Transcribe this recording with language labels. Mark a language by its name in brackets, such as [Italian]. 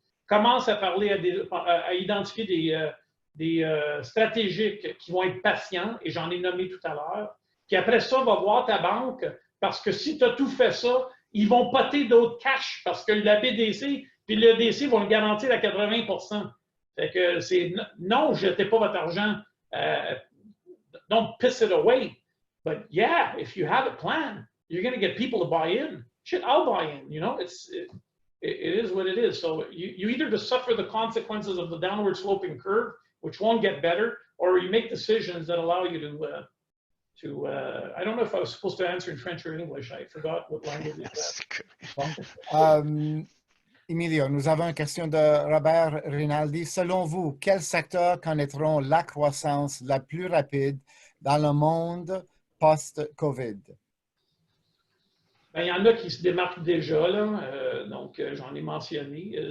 [French] Commence à parler, à identifier des stratégiques qui vont être patients, et j'en ai nommé tout à l'heure. Puis après ça, va voir ta banque, parce que si tu as tout fait ça, ils vont poter d'autres cash, parce que la BDC puis le DC vont le garantir à 80 %. Fait que c'est non, jetez pas votre argent. [English] Don't piss it away. But yeah, if you have a plan, you're going to get people to buy in. Shit, I'll buy in. You know, it is what it is. So you either just suffer the consequences of the downward sloping curve, which won't get better, or you make decisions that allow you to I don't know if I was supposed to answer in French or English. I forgot what language is that. [French] Emilio, nous avons une question de Robert Rinaldi. Selon vous, quels secteurs connaîtront la croissance la plus rapide dans le monde post-COVID? Ben, il y en a qui se démarquent déjà, là. Donc, j'en ai mentionné.